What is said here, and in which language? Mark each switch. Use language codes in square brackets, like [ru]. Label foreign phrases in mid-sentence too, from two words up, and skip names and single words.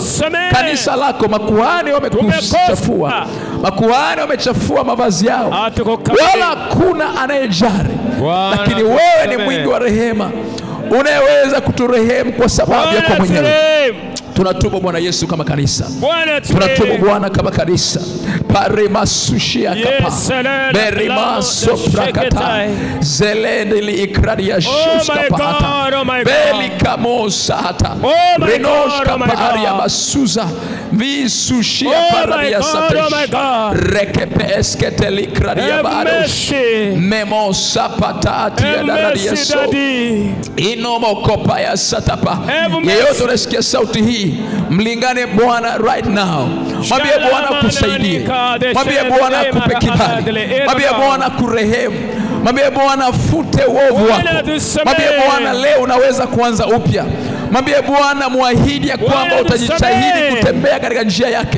[sw] Kanisa lako, makuhani wamekuchafua. Makuhani wamechafua mavazi yao. Wala hakuna anayejari. Lakini wewe ni mwingi wa rehema, unayeweza kuturehemu kwa sababu yako mwenyewe. Tunatubu Bwana Yesu kama kanisa. Tunatubu Bwana kama kanisa. Parima sushia kapa. Berima soprakata. Zelendili ikradia shuska pahata. Belika mosa hata. Renoshka paharia basuza. Visushia paradia satesh. Rekepeske telikradia barosh. Memosa patati ya daradia so. Inomo kopa ya satapa. Yeyote unasikia sauti hii, mlingane Bwana [en] right now. [sw] Mwambie Bwana kusaidie. Mwambie Bwana akupe kibali. Mwambie Bwana kurehemu. Mwambie Bwana afute uovu wako. Mwambie Bwana leo unaweza kuanza upya. Mwambie Bwana muahidi ya kwamba utajitahidi kutembea katika njia yake.